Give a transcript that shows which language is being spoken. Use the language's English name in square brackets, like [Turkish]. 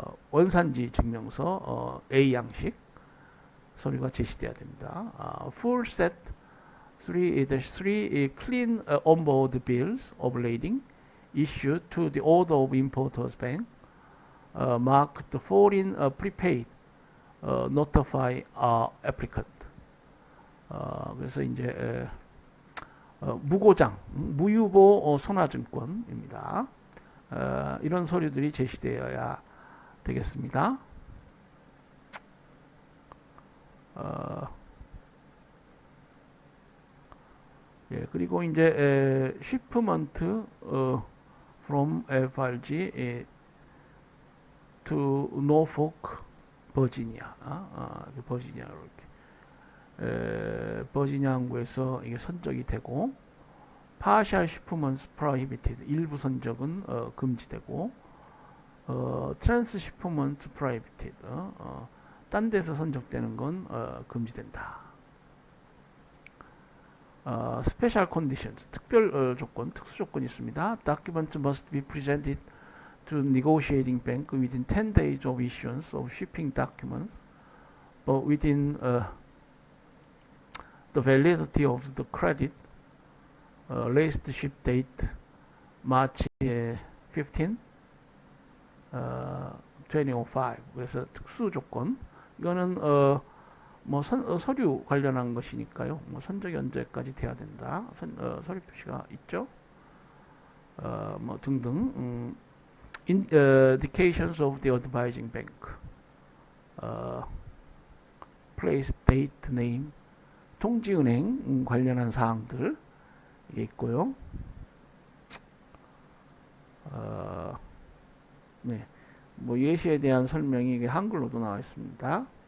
[Korean] 원산지 증명서 A 양식 서류가 제시돼야 됩니다. [English] Full set 3-3 clean onboard bills of lading issued to the order of importers bank marked foreign prepaid notify applicant. [Korean] 그래서 이제 무고장 무유보 선화증권입니다. 이런 서류들이 제시되어야 되겠습니다. 예, 그리고 이제 [English] shipment from FRG to Norfolk, [Korean] 버지니아, 버지니아로 이렇게 버지니아 항구에서 이게 선적이 되고 [English] partial shipments prohibited [Korean] 일부 선적은 금지되고 [English] trans shipments prohibited [Korean] 딴 데서 선적되는 건 금지된다. [English] Special conditions [Korean] 특별 조건, 특수 조건이 있습니다. [English] Documents must be presented to negotiating bank within 10 days of issuance of shipping documents, but within the validity of the credit latest ship date March 15, 2005. [Korean] 그래서 특수 조건 이거는 뭐 서류 관련한 것이니까요. 뭐 선적이 언제까지 돼야 된다. 서류 표시가 있죠. 뭐 등등. [English] Indications of the advising bank. place, date, name. [Korean] 통지은행 관련한 사항들 이게 있고요. 네, 뭐 예시에 대한 설명이 이게 한글로도 나와 있습니다.